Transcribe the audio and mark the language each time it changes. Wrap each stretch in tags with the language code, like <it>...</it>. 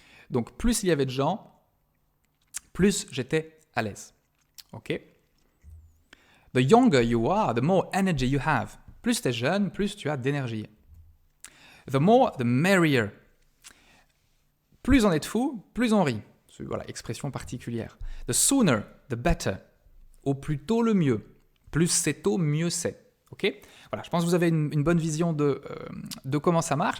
<fr>Donc plus il y avait de gens, plus j'étais à l'aise. Ok?</fr> <en>The younger you are, the more energy you have.</en> <fr>Plus tu es jeune, plus tu as d'énergie.</fr> <en>The more, the merrier.</en> <fr>Plus on est de fou, plus on rit. Voilà, expression particulière.</fr> <en>The sooner, the better.</en> <fr>Au plus tôt, le mieux. Plus c'est tôt, mieux c'est. Ok? Voilà, je pense que vous avez une bonne vision de comment ça marche.</fr>